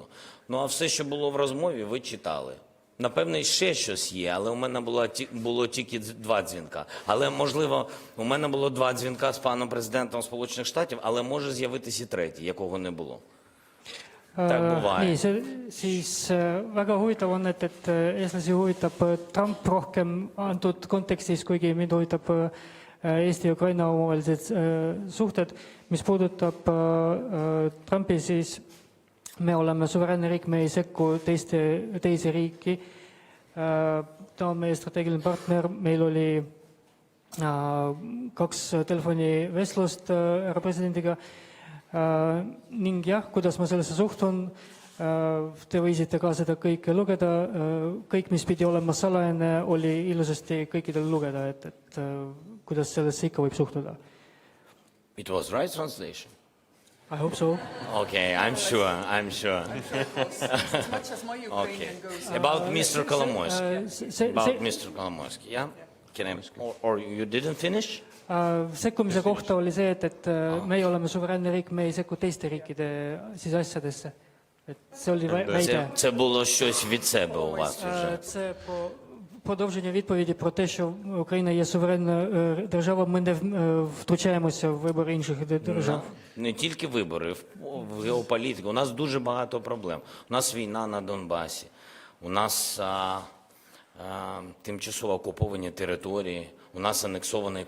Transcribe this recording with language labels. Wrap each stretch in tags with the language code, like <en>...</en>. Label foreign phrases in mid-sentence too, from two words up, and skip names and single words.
<uk>Ну а все, що було в розмові, ви читали. Напевне, ще щось є, але у мене було тільки 2 дзвінка. Але, можливо, у мене було 2 дзвінка з паном президентом Сполучених Штатів, але може з'явитися і третій, якого не було. Так буває.</uk> <et>Nii, siis väga huvitav on, et eestlasi huvitab Trump rohkem antud kontekstis, kuigi mind huvitab Eesti ja Ukraina omavahelised suhted. Mis puudutab Trumpi, siis me oleme suveräänne riik, me ei sekku teise riiki. Ta on meie strateegiline partner, meil oli 2 telefonivestlust härra presidendiga. Ning jah, kuidas ma sellesse suhtun, te võisite ka seda kõike lugeda. Kõik, mis pidi olema salajane, oli ilusasti kõikidel lugeda, et kuidas sellesse ikka võib suhtuda.</et> <en>It was right translation? I hope so. Okay, I'm sure. As much as my Ukrainian goes. About Mr. Kolomoisky, yeah? Or you didn't finish?</en> <et>Sekkumise kohta oli see, et meie oleme suveräänne riik, me ei sekku teiste riikide asjadesse. See oli väide.</et> <uk>Це було щось від себе у вас вже. Це продовження відповіді про те, що Україна є суверенна держава, ми не втручаємося в вибори інших держав. Не тільки вибори, в геополітику. У нас дуже багато проблем. У нас війна на Донбасі, у нас тимчасово окуповані території, у нас анексований Крим.</uk>